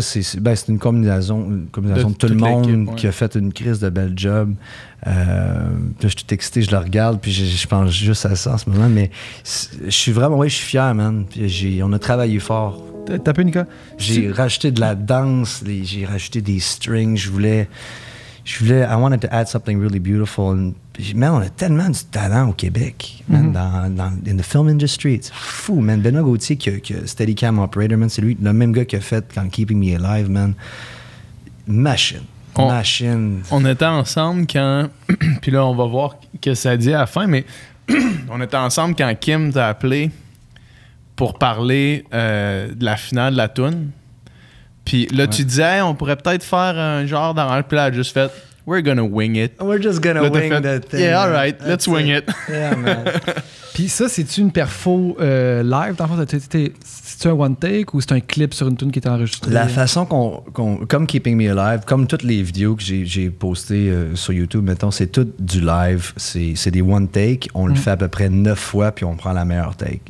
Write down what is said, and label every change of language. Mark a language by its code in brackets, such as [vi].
[fr] C'est une combinaison de tout le monde qui a fait une crise de bel job. Je suis tout excité, je le regarde, puis je pense juste à ça en ce moment. Mais je suis fier, man. Puis on a travaillé fort. T'as peu, Nicolas? J'ai rajouté de la danse, j'ai rajouté des strings. [en] I wanted to add something really beautiful. [fr] And, man, on a tellement du talent au Québec, man, [en] in the film industry. [fr] C'est fou, man. Benoît Gauthier, qui a Steadicam Operator, man, c'est lui, le même gars qui a fait quand Keeping Me Alive, man. Machine. On était ensemble quand... Puis là, on va voir que ça dit à la fin, mais on était ensemble quand Kim t'a appelé pour parler de la finale de la toune. Puis là, tu disais, hey, on pourrait peut-être faire un genre dans le plat. Juste fait, [en] we're gonna wing it. We're just gonna wing that thing. Yeah, all right, let's wing it. Yeah, man. [fr] Puis ça, c'est-tu une perfo live? Dans le fond, c'est-tu un one take ou c'est un clip sur une tune qui est enregistrée? La façon comme Keeping Me Alive, comme toutes les vidéos que j'ai postées sur YouTube, mettons, c'est tout du live. C'est des one take. On le fait à peu près 9 fois, puis on prend la meilleure take.